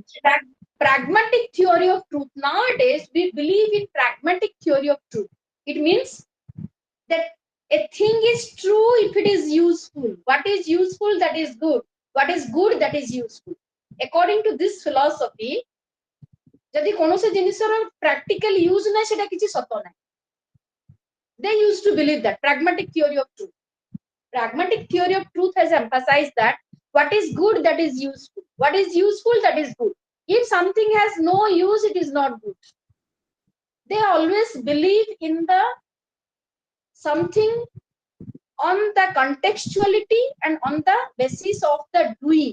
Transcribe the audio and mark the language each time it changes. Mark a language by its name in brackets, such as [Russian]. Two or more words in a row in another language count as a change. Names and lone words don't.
[English] pragmatic theory of truth. Nowadays, we believe in pragmatic theory of truth. It means that a thing is true if it is useful. What is useful, that is good. What is good, that is useful. According to this philosophy, [Odia] ଯଦି କୌଣସି ଜିନିଷର [English] practical use [Odia] ନା ସେଟା କିଛି ସତ ନାହିଁ. [English] They used to believe that pragmatic theory of truth. Pragmatic theory of truth has emphasized that what is good, that is useful. What is useful, that is good. If something has no use, it is not good. They always believe in the something on the contextuality and on the basis of the doing.